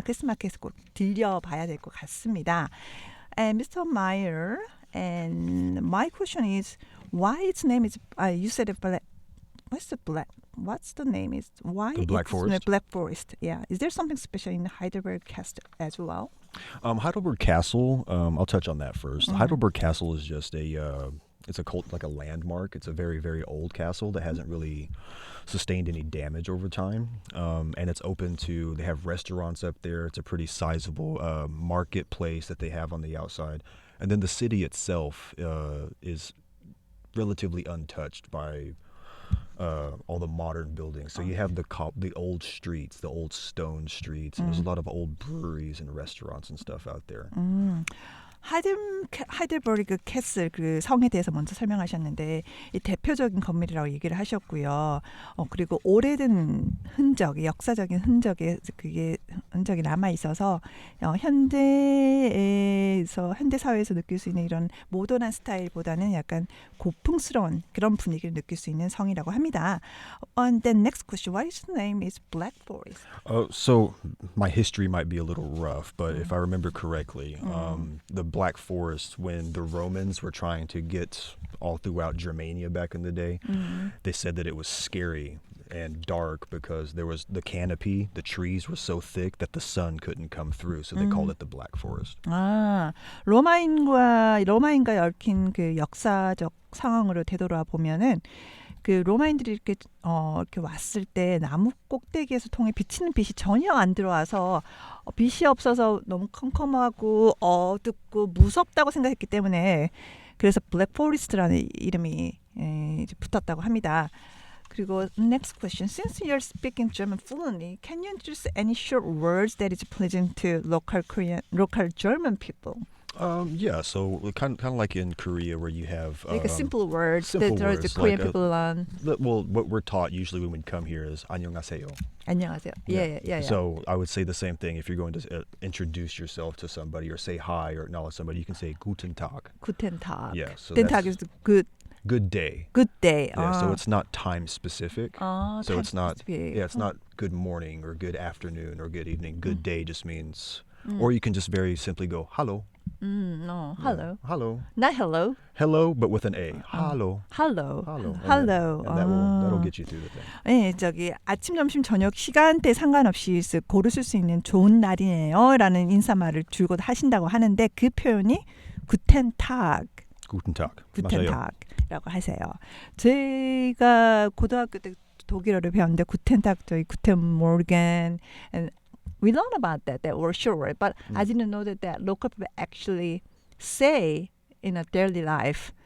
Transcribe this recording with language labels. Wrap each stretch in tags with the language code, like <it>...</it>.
<ko>크리스마스에 꼭 들려봐야 될 것 같습니다.</ko> <en>And Mr. Meyer. And my question is, why its name is? You said it black. What's the name is? Why the Black Forest? Black Forest. Yeah. Is there something special in Heidelberg Castle as well? Heidelberg Castle. I'll touch on that first. Heidelberg Castle is just it's a cult, like a landmark. It's a very, very old castle that hasn't really sustained any damage over time. And it's open to, they have restaurants up there. It's a pretty sizable marketplace that they have on the outside. And then the city itself is relatively untouched by all the modern buildings. So you have the old streets, the old stone streets, and there's a lot of old breweries and restaurants and stuff out there.</en> <ko>하이델버그 캐슬 그 성에 대해서 먼저 설명하셨는데 이 대표적인 건물이라고 얘기를 하셨고요. 그리고 오래된 흔적, 역사적인 흔적이 남아 있어서 현대 사회에서 느낄 수 있는 이런 모던한 스타일보다는 약간 고풍스러운 그런 분위기를 느낄 수 있는 성이라고 합니다.</ko> <en>And the next question, why is the name is Black Forest? So my history might be a little rough, but if I remember correctly, the Black Forest, when the Romans were trying to get all throughout Germania back in the day, they said that it was scary and dark because there was the canopy, the trees were so thick that the sun couldn't come through, so they called it the Black Forest.</en> <ko>로마인과 얽힌 그 역사적 상황으로 되돌아 보면은 그 로마인들이 이렇게 왔을 때 나무 꼭대기에서 통해 비치는 빛이 전혀 안 들어와서 빛이 없어서 너무 컴컴하고 어둡고 무섭다고 생각했기 때문에 그래서 블랙 포레스트라는 이름이 이제 붙었다고 합니다.</ko> <en>그리고 next question, since you're speaking German fluently, can you introduce any short words that is pleasing to local German people? Yeah, so kind of like in Korea where you have like a simple words simple that words, the Korean like people learn. Well, what we're taught usually when we come here is 안녕하세요.</en> <ko>안녕하세요. Yeah.</ko> <en>So I would say the same thing if you're going to introduce yourself to somebody or say hi or acknowledge somebody. You can say Guten Tag. Guten Tag. Yeah, so Guten Tag is good. Good day. Good day. Yeah, so it's not time specific. So time it's not. specific. Yeah, it's not good morning or good afternoon or good evening. Good day just means. Or you can just very simply go hello. No, hello. Yeah. Hello. Not hello. Hello, but with an A. Hello. Hello. Hello. Hello. And that'll get you through the thing.</en> <ko>네, 저기 아침, 점심, 저녁 시간대 상관없이 고르실 수 있는 좋은 날이에요라는 인사말을 줄곧 하신다고 하는데 그 표현이 Guten Tag.</ko> <de>Guten Tag.</de> <ko>Guten Tag라고 하세요. 제가 고등학교 때 독일어를 배웠는데</ko> <en>Guten Tag, 저희 Guten Morgen, and we learned about that were sure, but I didn't know that local people actually say in a daily life.</en>